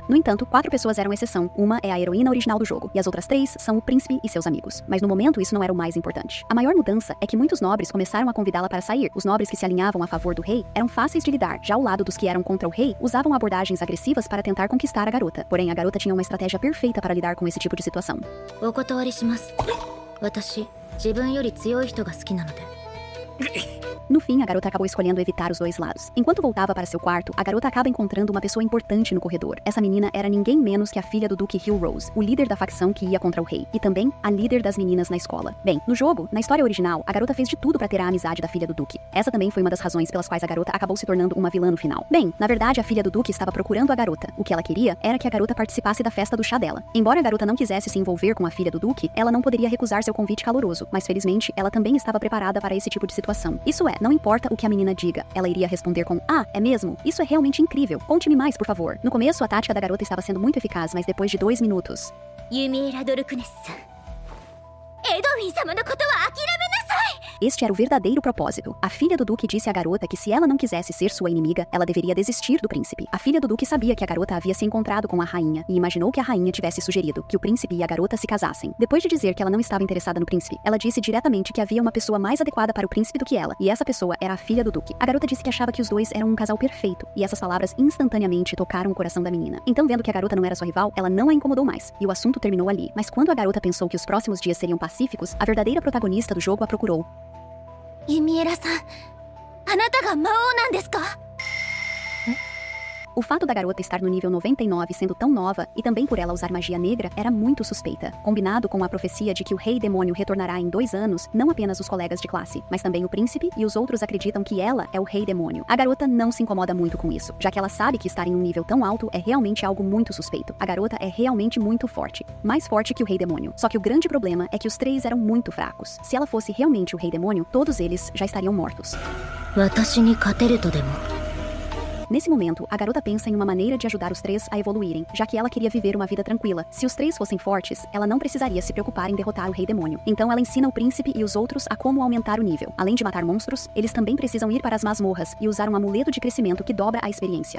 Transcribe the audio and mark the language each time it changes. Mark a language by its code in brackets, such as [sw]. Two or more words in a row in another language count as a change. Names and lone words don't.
[pt] No entanto, 4 pessoas eram exceção. Uma é a heroína original do jogo, e as outras 3 são o príncipe e seus amigos. Mas no momento isso não era o mais importante. A maior mudança é que muitos nobres começaram a convidá-la para sair. Os nobres que se alinhavam a favor do rei eram fáceis de lidar, já ao lado dos que eram contra o rei, usavam abordagens agressivas para tentar conquistar a garota. Porém, a garota tinha uma estratégia perfeita para lidar com esse tipo de situação. [ja] お断りします。私、自分より強い人が好きなので。 [pt] No fim, a garota acabou escolhendo evitar os 2 lados. Enquanto voltava para seu quarto, a garota acaba encontrando uma pessoa importante no corredor. Essa menina era ninguém menos que a filha do Duque Hill Rose, o líder da facção que ia contra o rei, e também a líder das meninas na escola. Bem, no jogo, na história original, a garota fez de tudo para ter a amizade da filha do Duque. Essa também foi uma das razões pelas quais a garota acabou se tornando uma vilã no final. Bem, na verdade, a filha do Duque estava procurando a garota. O que ela queria era que a garota participasse da festa do chá dela. Embora a garota não quisesse se envolver com a filha do Duque, ela não poderia recusar seu convite caloroso, mas felizmente, ela também estava preparada para esse tipo de situação. Isso é, não importa o que a menina diga, ela iria responder com: "Ah, é mesmo? Isso é realmente incrível. Conte-me mais, por favor." No começo, a tática da garota estava sendo muito eficaz, mas depois de 2 minutos... [ja] ユミエラ・ドルクネスさん。エドウィン様のことは諦めなさい。 [pt] Este era o verdadeiro propósito. A filha do Duque disse à garota que se ela não quisesse ser sua inimiga, ela deveria desistir do príncipe. A filha do Duque sabia que a garota havia se encontrado com a rainha e imaginou que a rainha tivesse sugerido que o príncipe e a garota se casassem. Depois de dizer que ela não estava interessada no príncipe, ela disse diretamente que havia uma pessoa mais adequada para o príncipe do que ela, e essa pessoa era a filha do Duque. A garota disse que achava que os 2 eram um casal perfeito, e essas palavras instantaneamente tocaram o coração da menina. Então, vendo que a garota não era sua rival, ela não a incomodou mais, e o assunto terminou ali. Mas quando a garota pensou que os próximos dias seriam pacíficos, a verdadeira protagonista do jogo a procurou. [ja] ユミエラさん、あなたが魔王なんですか？ [pt] O fato da garota estar no nível 99 sendo tão nova, e também por ela usar magia negra, era muito suspeita. Combinado com a profecia de que o rei demônio retornará em 2 anos, não apenas os colegas de classe, mas também o príncipe e os outros acreditam que ela é o rei demônio. A garota não se incomoda muito com isso, já que ela sabe que estar em um nível tão alto é realmente algo muito suspeito. A garota é realmente muito forte, mais forte que o rei demônio. Só que o grande problema é que os 3 eram muito fracos. Se ela fosse realmente o rei demônio, todos eles já estariam mortos. [ja] 私に勝てるとでも。 [pt] Nesse momento, a garota pensa em uma maneira de ajudar os 3 a evoluírem, já que ela queria viver uma vida tranquila. Se os 3 fossem fortes, ela não precisaria se preocupar em derrotar o rei demônio. Então ela ensina o príncipe e os outros a como aumentar o nível. Além de matar monstros, eles também precisam ir para as masmorras e usar um amuleto de crescimento que dobra a experiência.